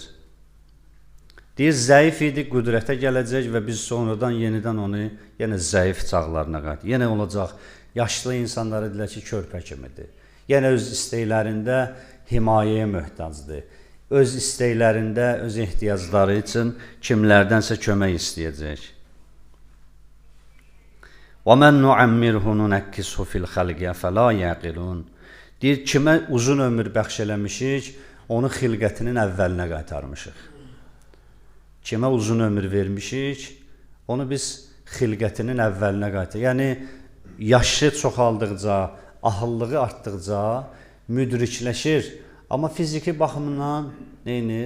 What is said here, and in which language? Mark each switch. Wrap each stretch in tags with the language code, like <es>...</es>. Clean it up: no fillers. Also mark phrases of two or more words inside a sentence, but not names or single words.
<az>Deyir, zəif idi, qüdrətə gələcək və biz sonradan yenidən onu yenə zəif çağlarına qayıt. Yenə olacaq, yaşlı insanlara deyilər ki, körpə kimidir. Yenə öz istəklərində himayəyə möhtacdır. Öz istəklərində, öz ehtiyacları üçün kimlərdənsə kömək istəyəcək.</az> <ar>وَمَنْ نُعَمِّرْهُ نُنَكِّسْهُ فِي الْخَلْقِ فَلَا يَعْقِلُونَ</ar> <az>Deyir, kimə uzun ömür bəxş eləmişik, onu xilqətinin əvvəlinə qaytarmışıq. Kimə uzun ömür vermişik, onu biz xilqətinin əvvəlinə qaytarmışıq. Yəni, yaşı çoxaldıqca, ahıllığı artdıqca müdrikləşir, amma fiziki baxımından neynir?</az>